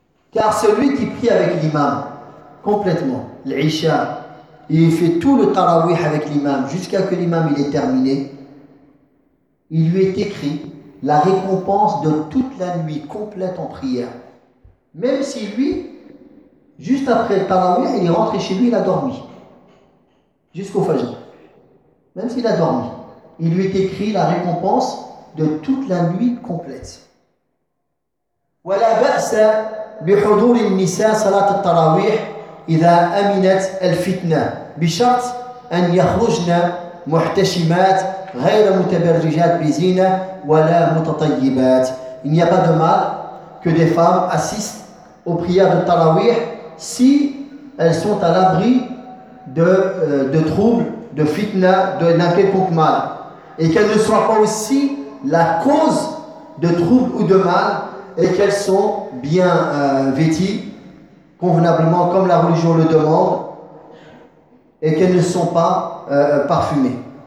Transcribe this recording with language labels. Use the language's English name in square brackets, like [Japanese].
[French] Car celui qui prie avec l'imam complètement, l'Isha, il fait tout le tarawih avec l'imam jusqu'à que l'imam il est terminé, il lui est écrit la récompense de toute la nuit complète en prière. Même si lui, juste après le tarawih, il est rentré chez lui, il a dormi jusqu'au fajr. Même s'il a dormi, il lui est écrit la récompense de toute la nuit complète. [Arabic] ولا بأس بحضور النساء صلاة التراويح إذا أمنت الفتنة بشرط أن يخرجن محتشمات غير متبرجات بزينة ولا متطيبات. [French] Il n'y a pas de mal que des femmes assistent aux prières de التراويح si elles sont à l'abri de troubles, de fitna, d'un quelconque mal, et qu'elles ne soient pas aussi la cause de troubles ou de mal, et qu'elles sont bien vêties convenablement comme la religion le demande, et qu'elles ne sont pas parfumées.